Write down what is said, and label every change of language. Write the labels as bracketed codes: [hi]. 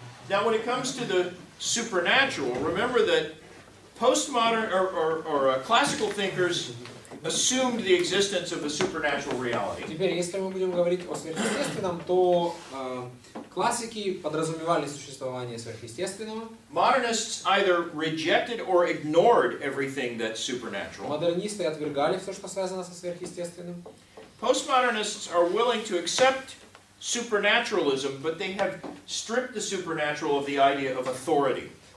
[en] Now, when it comes to the supernatural, remember that postmodern or classical thinkers assumed the existence of a supernatural reality. [ru] Теперь, если мы будем говорить о сверхъестественном, то классики подразумевали существование сверхъестественного. [en] Modernists either rejected or ignored everything that's supernatural. [ru] Модернисты отвергали все, что связано со сверхъестественным. [en] Postmodernists are willing to accept supernaturalism, but they have stripped the supernatural of the idea of authority.